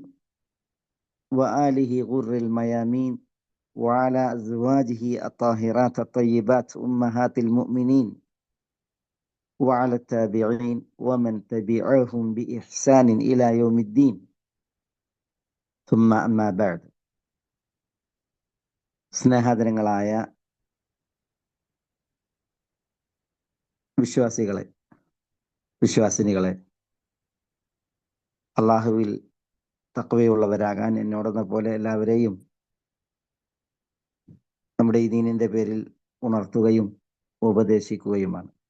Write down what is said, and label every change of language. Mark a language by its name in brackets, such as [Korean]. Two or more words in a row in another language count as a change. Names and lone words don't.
[Arabic] وآله غر الميامين وعلى أزواجه الطاهرات الطيبات أمهات المؤمنين وعلى التابعين ومن تبعهم بإحسان إلى يوم الدين. ثم أما بعد. [Malayalam] സ്നേഹാദരങ്ങളായ വിശ്വാസിനികളെ, അള്ളാഹുവിൽ തഖ്വയുള്ളവരാകാൻ എന്നോടെന്ന പോലെ എല്ലാവരെയും നമ്മുടെ ഈ ദീനിന്റെ പേരിൽ ഉണർത്തുകയും ഉപദേശിക്കുകയുമാണ്.